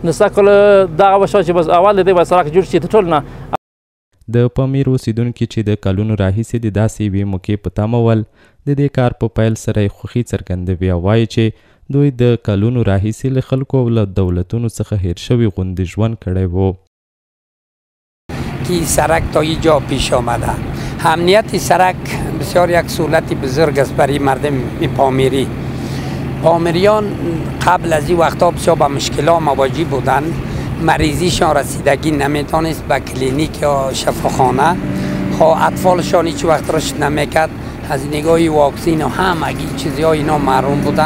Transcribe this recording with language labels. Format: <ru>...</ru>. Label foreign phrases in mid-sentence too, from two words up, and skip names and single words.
<ps>نو سږ کال دغه وشوه چې بس اول د دی باید سړک جوړ شي تر ټولو نه. د پامیر اوسیدونکي چې د کلونو راهیسې د داسې یوې موقع په تمه ول، د دې کار په پیل سره یې خوښي څرګندوي او وایي چې دوی د کلونو راهیسې له خلکو او له دولتونو څخه هیر شوي غوندې ژوند کړی و.</ps> <fa>که سرک تا اینجا پیش آمده، امنیت سرک بسیار یک سهولت بزرگ است برای مردم پامیری. پامیریان قبل از این وقتا بسیار با مشکلات مواجه بودند. مریضیشان رسیدگی نمیتونست به کلینیک یا شفاخانه، خب اطفالشان هیچ وقت رشد نمیکرد، از نگاه واکسین و همگی چیزهای اینا محروم بودن.</fa>